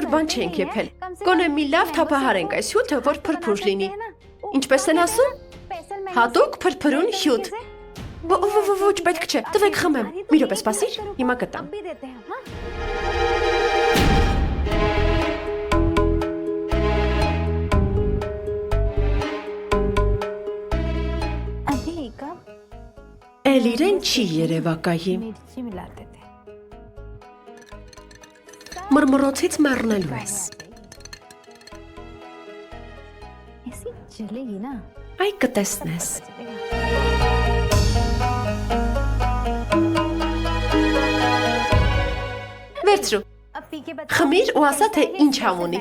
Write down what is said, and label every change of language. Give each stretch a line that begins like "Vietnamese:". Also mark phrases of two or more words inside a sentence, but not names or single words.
Armenian: բան չենք եփել։ Գոնե մի լավ թափահար ենք այս հյութը, որ փրփուր լինի։ Ինչպես են ասում։ Հատուկ փրփրուն հյութ։ Ոչ, պետք չէ։ Տվեք խմեմ։ Մի րոպե սպասիր, հիմա կտամ։ Էլ իրեն չի երևակայի։
Hindi: मिर्ची मिलाते थे
Armenian: Մրմռոցից մեռնելու ես։
Hindi: ऐसी चलेगी ना
Armenian: Այ կտեսնես։ Վերցրու։
Hindi: अब पी के बता
Armenian: Խմիր ու ասա թե ինչ համ ունի։